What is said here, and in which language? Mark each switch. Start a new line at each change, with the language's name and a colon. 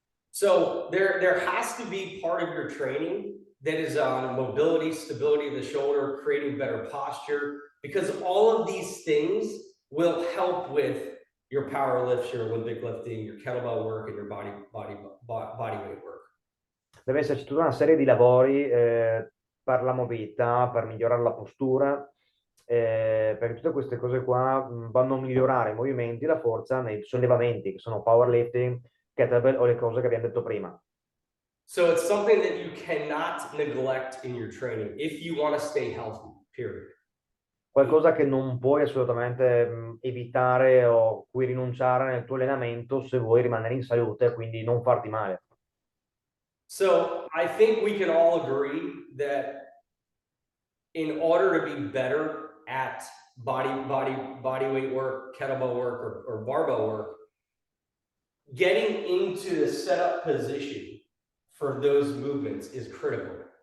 English: So there has to be part of your training that is on mobility, stability of the shoulder, creating better posture, because all of these things will help with your power lifts, your Olympic lifting, your kettlebell work, and your body weight work.
Italian: Deve esserci tutta una serie di lavori per la mobilità, per migliorare la postura, perché tutte queste cose qua vanno a migliorare i movimenti, la forza nei sollevamenti, che sono powerlifting, kettlebell o le cose che abbiamo detto prima.
English: So it's something that you cannot neglect in your training if you want to stay healthy, period.
Italian: Qualcosa che non puoi assolutamente evitare o cui rinunciare nel tuo allenamento se vuoi rimanere in salute e quindi non farti male.
English: So I think we can all agree that in order to be better at body weight work, kettlebell work, or barbell work, getting into the setup position for those movements is critical.